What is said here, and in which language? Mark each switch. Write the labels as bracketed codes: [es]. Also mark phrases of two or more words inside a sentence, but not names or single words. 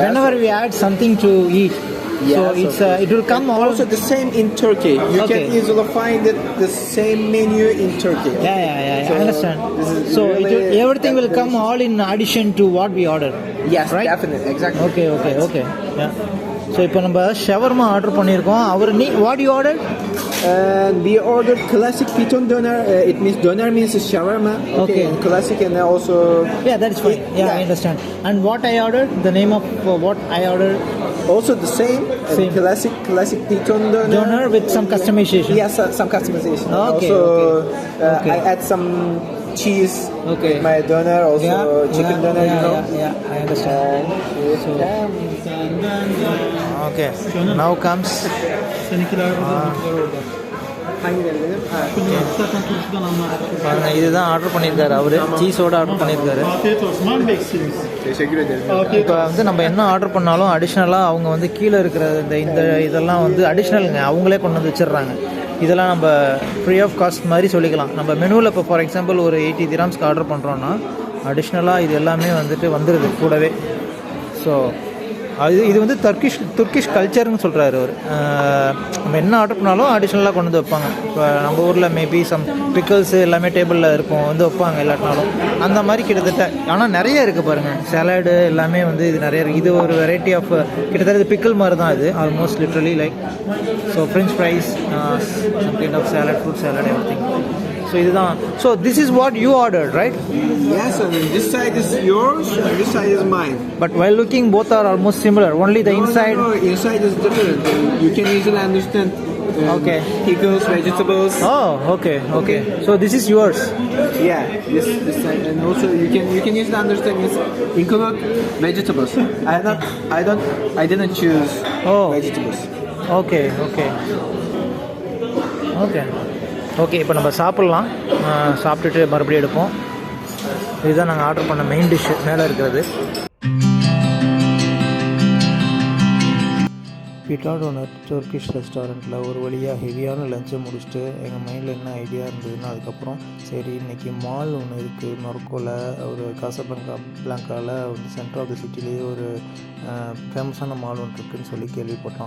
[en] Whenever we add something to eat, so Yes, it's okay. it will come all. Also the same in Turkey. You Okay. can easily find the same menu in Turkey. Yeah. So, I understand. this is So really everything will come all in addition to what we order. Yes, right? definitely, exactly. Okay. Yeah. [ta] So இப்போ நம்ம ஷவர்மா ஆர்டர் பண்ணியிருக்கோம். [en] அவர் what you ordered? And we ordered classic Piton Döner. It means döner means shawarma. Okay. And classic and also Yeah, that's fine. Yeah, I understand. And what I ordered? The name of what I ordered? also the same. Same. Classic Piton Döner. Donor with some customization. Yes, some customization. Okay, Also, okay. I add some cheese. Okay. With my doner, also chicken doner. You know. Yeah, I understand. So, okay. Now comes. [tr] Seninkiler burada, bizimkiler orada. Hangileri benim? Ha. Zaten turşudan anlattık. [ta] பாருங்க, இதுதான் ஆர்டர் பண்ணியிருக்காரு அவரு. சீஸோட ஆர்டர் பண்ணியிருக்காரு. [tr] Afiyet olsun. Var mı eksiğiniz? Teşekkür ederim. Afiyet [ta] இப்போ வந்து நம்ம என்ன ஆர்டர் பண்ணாலும் அடிஷ்னலாக அவங்க வந்து கீழே இருக்கிற இந்த இதெல்லாம் வந்து அடிஷ்னலுங்க, அவங்களே கொண்டு வந்து வச்சிடுறாங்க. இதெல்லாம் நம்ம [en] free of cost [ta] மாதிரி சொல்லிக்கலாம். நம்ம மெனுவில் இப்போ [en] for example [ta] ஒரு 80 dirhams ஆர்டர் பண்ணுறோன்னா அடிஷ்னலாக இது எல்லாமே வந்துடுது கூடவே. ஸோ இது வந்து [en] Turkish culture-னு [ta] சொல்கிறாரு அவர். நம்ம என்ன ஆர்டர் பண்ணாலும் அடிஷ்னலாக கொண்டு வந்து வைப்பாங்க. இப்போ நம்ம ஊரில் [en] maybe some pickles [ta] எல்லாமே டேபிளில் இருக்கும், வந்து வைப்பாங்க எல்லாட்டினாலும். அந்த மாதிரி கிட்டத்தட்ட. ஆனால் நிறைய இருக்குது பாருங்கள், சாலடு எல்லாமே வந்து இது நிறைய இருக்குது. இது ஒரு [en] variety of [ta] கிட்டத்தட்ட இது பிக்கிள் மாதிரி தான் இது, [en] almost literally like. So French fries, some kind of salad, fruit salad, every thing. So இதுதான். So this is what you ordered, right? Yes, and this side is yours, and this side is mine. But while looking, both are almost similar. Only the inside. No, inside is different. You can easily understand. Okay. Pickles, vegetables. Oh, okay. So this is yours. Yeah, this side, and also you can easily understand. This include vegetables. I didn't choose vegetables. [ta] Okay. இப்போ நம்ம சாப்பிட்லாம். சாப்பிட்டுட்டு மறுபடியும் எடுப்போம். இதுதான் நாங்கள் ஆர்டர் பண்ண [en] main dish-உ [ta] மேலே இருக்கிறது. பிட்டாடோனர் டர்க்கிஷ் ரெஸ்டாரண்ட்டில் ஒரு வழியாக ஹெவியான லஞ்சை முடிச்சுட்டு எங்கள் மைண்டில் என்ன ஐடியா இருந்ததுன்னா அதுக்கப்புறம் சரி இன்றைக்கி மால் ஒன்று இருக்குது மொரோக்கோவில் ஒரு காசாபிளாங்காவில் வந்து [en] center of the city-லேயே [ta] ஒரு ஃபேமஸான மால் ஒன்று இருக்குதுன்னு சொல்லி கேள்விப்பட்டோம்.